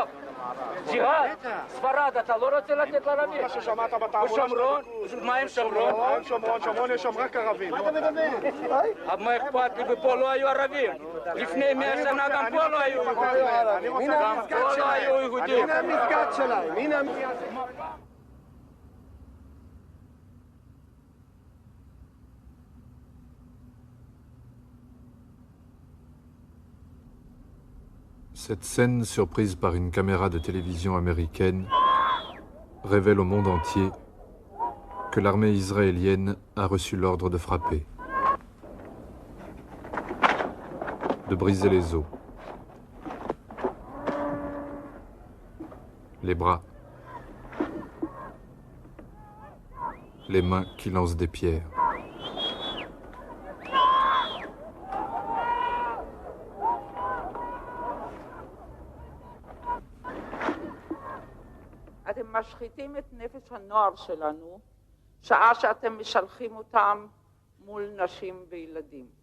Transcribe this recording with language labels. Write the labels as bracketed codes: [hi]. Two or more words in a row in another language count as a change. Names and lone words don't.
[he] ג'יהאד, ספרד, אתה לא רוצה לתת לערבים? מה ששמעת בתעמולה שומרון? מה הם שומרון? שומרון יש שם רק ערבים. מה אתה מדבר? מה אכפת לי? ופה לא היו ערבים. לפני 100 שנה גם פה לא היו יהודים. גם פה לא היו יהודים. הנה המסגד שלהם, הנה המסגד. [fr] Cette scène, surprise par une caméra de télévision américaine, révèle au monde entier que l'armée israélienne a reçu l'ordre de frapper, de briser les os, les bras, les mains qui lancent des pierres. [he] אתם משחיתים את נפש הנוער שלנו, שעה שאתם משלחים אותם מול נשים וילדים.